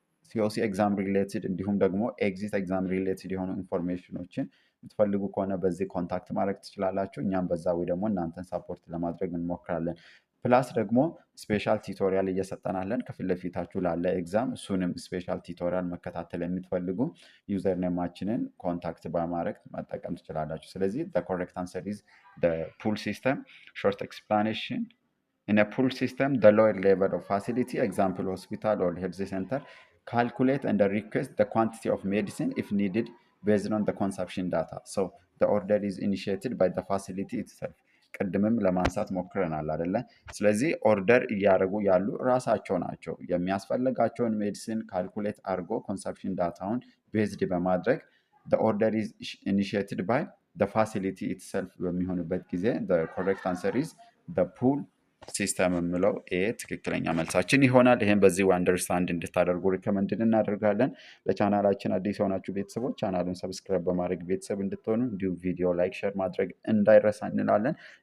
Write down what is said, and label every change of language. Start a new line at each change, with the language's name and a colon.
Amharic: ሲኦሲ ኤግዛም ሪሌትድ እንዲሁም ደግሞ ኤግዚት ኤግዛም ሪሌትድ የሆኑ ኢንፎርሜሽኖችን የምትፈልጉ ከሆነ በዚህ ኮንታክት ማድረግ ትችላላችሁ። እኛም በዛ ወይ ደግሞ እናንተን ሳፖርት ለማድረግ እንሞክራለን። ፕላስ ደግሞ ስፔሻል ቲቶሪያል እየሰጠናለን ከፊት ለፊታችሁ ላለ ኤግዛም። እሱንም ስፔሻል ቲቶሪያል መከታተል የምትፈልጉ ዩዘር ኔማችንን ኮንታክት በማድረግ መጠቀም ትችላላችሁ።
English: ስለዚህ ኮሬክት አንሰር ኢዝ ፑል ሲስተም። ሾርት ኤክስፕላኔሽን In a pool system, the lower level of facility, example hospital or health center, calculate and request the quantity of medicine if needed based on the consumption data. So the order is initiated by the facility itself.
Amharic: ቅድምም ለማንሳት ሞክረናል አይደለ? ስለዚህ ኦርደር እያደረጉ ያሉ ራሳቸው ናቸው። የሚያስፈልጋቸውን ሜዲሲን ካልኩሌት አድርጎ ኮንሰፕሽን ዳታውን ቤዝድ በማድረግ
English: the order is initiated by the facility itself
Amharic: በሚሆንበት ጊዜ
English: the correct answer is the pool
Amharic: ሲስተም የምለው ትክክለኛ መልሳችን ይሆናል። ይህም በዚህ አንደርስታንድ እንድታደርጉ ሪከመንድ እናደርጋለን። ለቻናላችን አዲስ የሆናችሁ ቤተሰቦች ቻናሉን ሰብስክራይብ በማድረግ ቤተሰብ እንድትሆኑ እንዲሁም ቪዲዮ ላይክ፣ ሼር ማድረግ እንዳይረሳ እንላለን።